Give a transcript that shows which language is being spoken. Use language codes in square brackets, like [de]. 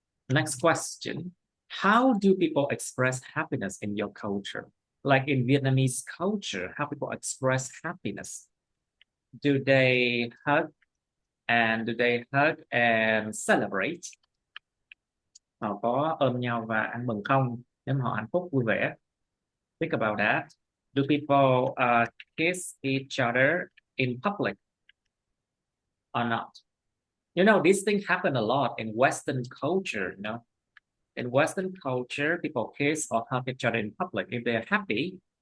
[en] Next question. How do people express happiness in your culture? Like in Vietnamese culture, how people express happiness? Do they hug and celebrate? [vi] Họ có ôm nhau và ăn mừng không? Nếu họ hạnh phúc vui vẻ. [en] Think about that. Do people kiss each other in public or not? You know, these things happen a lot in Western culture, you know. In Western culture, people kiss or hug each other in public. If they're happy,